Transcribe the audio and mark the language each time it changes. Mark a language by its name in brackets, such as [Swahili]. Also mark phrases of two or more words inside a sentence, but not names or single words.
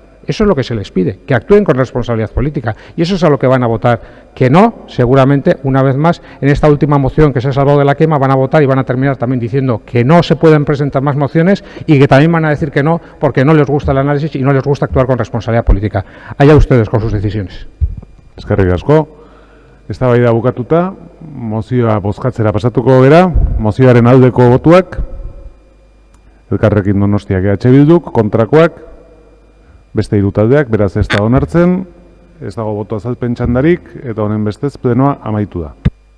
[Spanish] Eso es lo que se les pide, que actúen con responsabilidad política. Y eso es a lo que van a votar que no, seguramente, una vez más, en esta última moción que se ha salvado de la quema, van a votar y van a terminar también diciendo que no se pueden presentar más mociones y que también van a decir que no porque no les gusta el análisis y no les gusta actuar con responsabilidad política. Allá ustedes con sus decisiones. [Basque] Eskerrik asko. Eztabaida bukatuta, mozioa bozkatzera pasatuko gera, mozioaren aldeko botuak, Elkarrekin Donostiak EH Bilduk, kontrakoak, beste hiru taldeak, beraz ez da onartzen, ez dago boto azalpen txandarik, eta honen bestez plenoa amaitu da.